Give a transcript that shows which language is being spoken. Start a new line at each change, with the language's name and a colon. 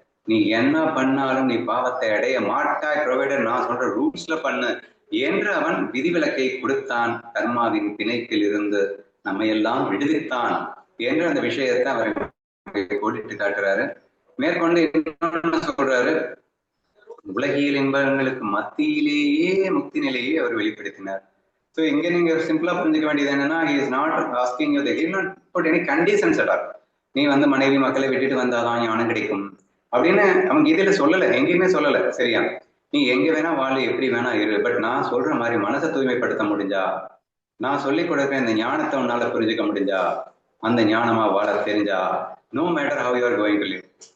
Tamil: நீ என்ன பண்ணாலும் நீ பாவத்தை அடைய மாட்டாய், ப்ரொவைடர் நான் சொல்ற ரூல்ஸ்ல பண்ணு என்று அவன் விதிவிலக்கை கொடுத்தான். கர்மாவின் பிணைப்பில் இருந்து நம்ம எல்லாம் விடுவித்தான் என்று அந்த விஷயத்தை அவர் கோடிட்டு காட்டுறாரு. மேற்கொண்டு என்ன சொல்றாரு? உலகியல் இன்பங்களுக்கு மத்தியிலேயே முக்தி நிலையை அவர் வெளிப்படுத்தினார். ஸோ இங்க நீங்க சிம்பிளா புரிஞ்சுக்க வேண்டியது என்னன்னா,
English: he is not asking you, he will not put any conditions at all.
Tamil: நீ வந்து மனைவி மக்களை விட்டுட்டு வந்தாதான் ஞானம் கிடைக்கும் அப்படின்னு அவங்க இதுல சொல்லல, எங்கேயுமே சொல்லல. சரியா? நீ எங்க வேணா வாழு, எப்படி வேணா இரு, பட் நான் சொல்ற மாதிரி மனசை தூய்மைப்படுத்த முடிஞ்சா, நான் சொல்லிக் கொடுக்குற இந்த ஞானத்தை உன்னால புரிஞ்சுக்க முடிஞ்சா, அந்த ஞானமா வாழ தெரிஞ்சா,
English: no matter how you are going to live,